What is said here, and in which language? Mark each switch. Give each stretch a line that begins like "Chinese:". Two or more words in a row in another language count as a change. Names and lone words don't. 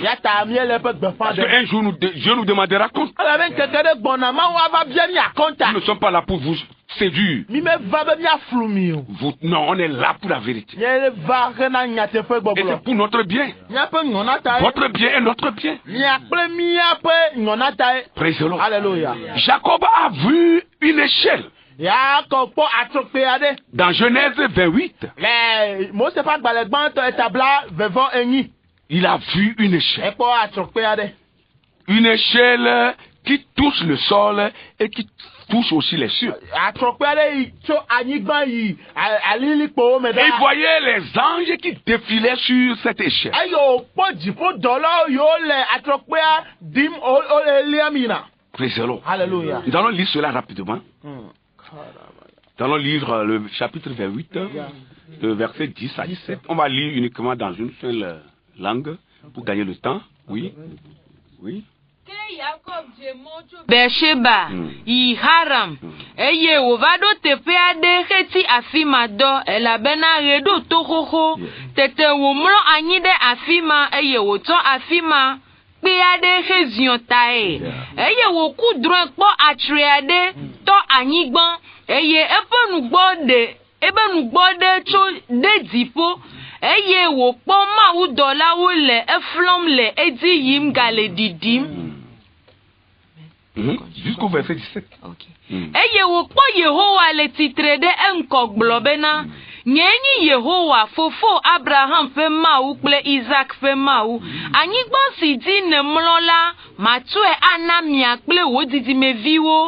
French: Parce qu'un jour, Dieu nous demandera compte. Nous ne sommes pas là pour vous séduire. Non, on est là pour la vérité. Et c'est pour notre bien. Votre bien est notre bien.
English: Praise the Lord.
French: Alléluia. Jacob a vu une échelle. Dans Genèse 28, il a vu une échelle. Une échelle qui touche le sol et qui touche aussi les cieux. Et il voyait les anges qui défilaient sur cette échelle.
English: Praise the Lord.
French: Alléluia. Nous allons lire cela rapidement. Nous allons lire le chapitre 28, le verset 10 à 17. On va lire uniquement dans une seule langue pour gagner le temps. Oui. Oui.
Ewe: Beersheba yi Haram eye wòva ɖo teƒe aɖe heti afi ma dɔ elabena ɣe ɖo to xoxo tete wòmlɔ anyi ɖe afi ma eye wòtsɔ afi ma kpe aɖe heziɔ tae eye wòku drɔ̃e kpɔ atre aɖe tɔ anyigba eye eƒe nugbɔ ɖe tso ɖe dziƒo eye wòkpɔ mawudɔlawo le eflɔm le edzi yim gale didim.
French: Jusqu'au verset 17.
Ewe: Eye wòkpɔ Yehowa le titre ɖe eŋkɔ gblɔ bena nye nyi Yehowa fofo Abraham ƒe Mawu kple Isaac ƒe Mawu. Anyigba si dzi nemlɔ la matɔe ana mia kple wò didimeviwo.